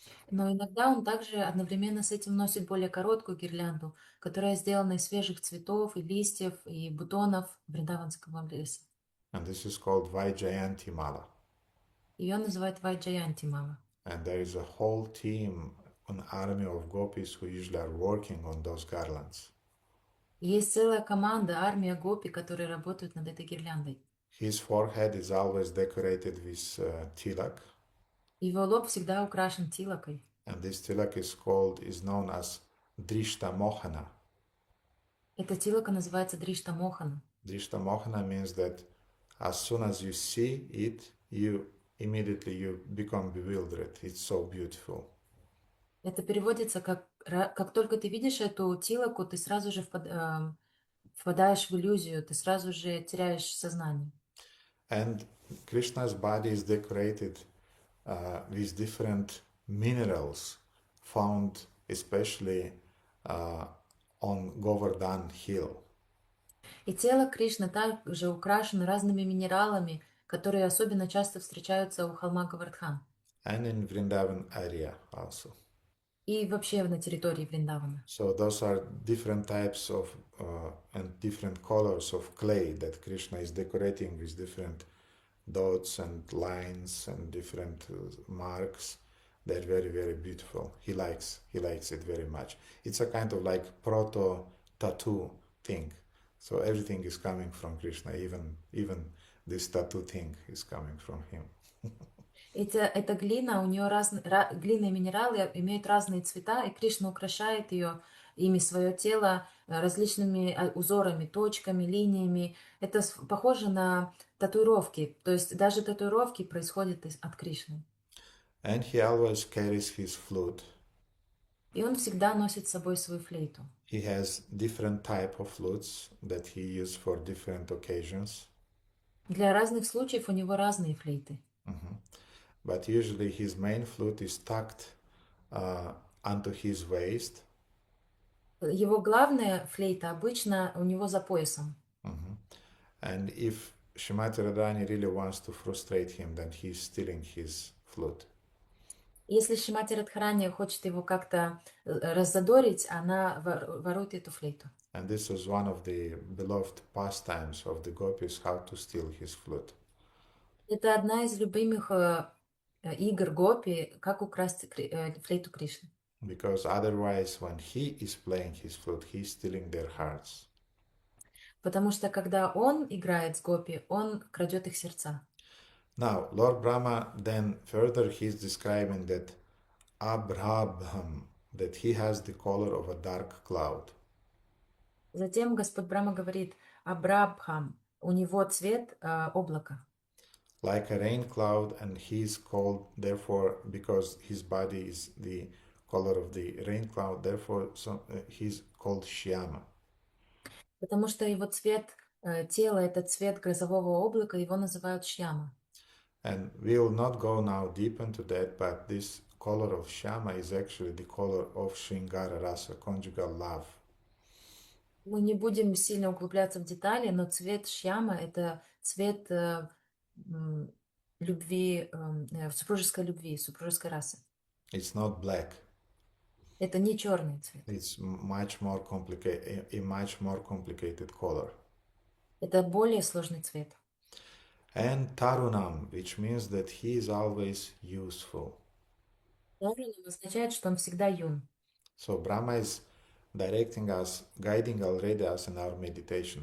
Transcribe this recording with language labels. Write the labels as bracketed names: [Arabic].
[Russian] Но иногда он также одновременно с этим носит более короткую гирлянду, которая сделана из свежих цветов и листьев и бутонов вриндаванского леса. [English] And this is called Vaijayanti Mala. [Russian] Ее называют Вайджаянти Мала. [English] And there is a whole team, an army of gopis who usually are working on those garlands. [Russian] Есть целая команда, армия гопи, которые работают над этой гирляндой. [English] His forehead is always decorated with tilak. [Russian] Его лоб всегда украшен тилакой. [English] And this tilak is known as Drishta Mohana. [Russian] Эта тилака называется Дришта Мохана. [English] Drishta Mohana means that as soon as you see it, you become bewildered. It's so beautiful. [Russian] Это переводится как только ты видишь эту тилаку, ты сразу же впадаешь в иллюзию, ты сразу же теряешь сознание. [English] And Krishna's body is decorated with different minerals found especially on Govardhan Hill. [Russian] И тело Кришны также украшено разными минералами, которые особенно часто встречаются у холма Гавардхан. [English] And in Vrindavan area also. [Russian] И вообще на территории Вриндавана. [English] So those are different types of and different colors of clay that Krishna is decorating with different dots and lines and different marks. They're very, very beautiful. He likes it very much. It's a kind of like proto tattoo thing. So everything is coming from Krishna. Even this tattoo thing is coming from him. [Russian] Эта глина, у нее глина и минералы имеют разные цвета, и Кришна украшает ими свое тело различными узорами, точками, линиями. Это похоже на татуировки, то есть даже татуировки происходят от Кришны. [English] And he always carries his flute. [Russian] И он всегда носит с собой свою флейту. [English] He has different type of flutes that he uses for different occasions. [Russian] Для разных случаев у него разные флейты. [English] But usually his main flute is tucked onto his waist. [Russian] Его главная флейта обычно у него за поясом. [English] And if Shrimati Radharani really wants to frustrate him, then he's stealing his flute. [Russian] Если Шримати Радхарани хочет его как-то раззадорить, она ворует эту флейту. [English] And this was one of the beloved pastimes of the gopis, how to steal his flute. [Russian] Это одна из любимых игр гопи, как украсть флейту Кришны. [English] Because otherwise, when he is playing his flute, he's stealing their hearts. [Russian] Потому что когда он играет с гопи, он крадет их сердца. [English] Now, Lord Brahma then further he's describing that Abrabham, that he has the color of a dark cloud. [Russian] Затем Господь Брахма говорит: Абрабхам, у него цвет облака. [English] like a rain cloud, and he is called, therefore, because his body is the color of the rain cloud, therefore he's called Shyama. [Russian] Потому что его цвет тела — это цвет грозового облака, его называют Шьяма. [English] And we will not go now deep into that, but this color of Shyama is actually the color of Shringara Rasa, conjugal love. [Russian] Мы не будем сильно углубляться в детали, но цвет Шьяма — это цвет любви, супружеской любви, супружеской расы. [English] It's not black. [Russian] Это не черный цвет. [English] It's much more complicated, a much more complicated color. [Russian] Это более сложный цвет. [English] And Tarunam, which means that he is always useful. [Russian] Тарунам означает, что он всегда юн. [English] So Brahma is directing us, guiding already us in our meditation.